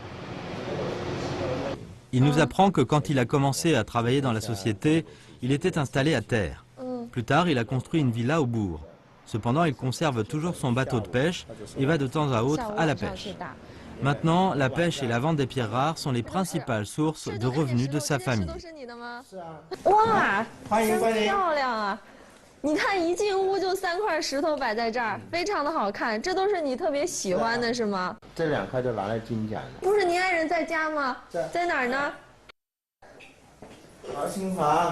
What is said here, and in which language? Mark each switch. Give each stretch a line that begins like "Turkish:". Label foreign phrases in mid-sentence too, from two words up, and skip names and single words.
French: Il nous apprend que quand il a commencé à travailler dans la société, il était installé à terre. Plus tard, il a construit une villa au bourg. Cependant, il conserve toujours son bateau de pêche et va de temps à autre à la pêche. Maintenant, la pêche et la vente des pierres rares sont les principales sources de revenus de sa famille.
Chinese: 哇，真漂亮啊！你看一进屋就3块石头摆在这儿，非常的好看。这都是你特别喜欢的是吗？这2块就拿来金奖了。不是，您爱人在家吗？在哪儿呢？好，新房。